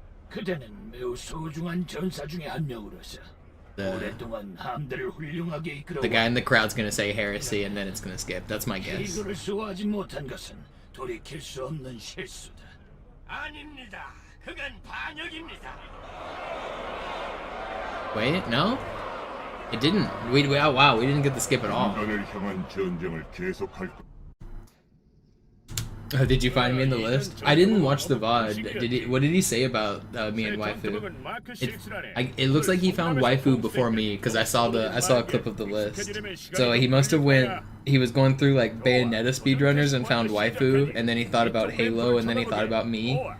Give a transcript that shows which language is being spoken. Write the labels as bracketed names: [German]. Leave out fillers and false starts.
[Korean] 그대는 매우 소중한 전사 중에 한 명으로서 오랫동안 함대를 훌륭하게 이끌어 [English] The guy in the crowd's gonna say heresy and then it's gonna skip. That's my guess. [Korean] 이거를 수호하지 못한 것은 돌이킬 수 없는 실수다. 아닙니다. 그건 반역입니다. [English] Wait, no? It didn't. Oh wow, we didn't get the skip at all. [Korean] 인간을 향한 전쟁을 계속할 것. [English] Oh, did you find me in the list? I didn't watch the VOD. What did he say about me and waifu? It looks like he found waifu before me because I saw a clip of the list. So he must have he was going through like Bayonetta speedrunners and found waifu, and then he thought about Halo, and then he thought about me.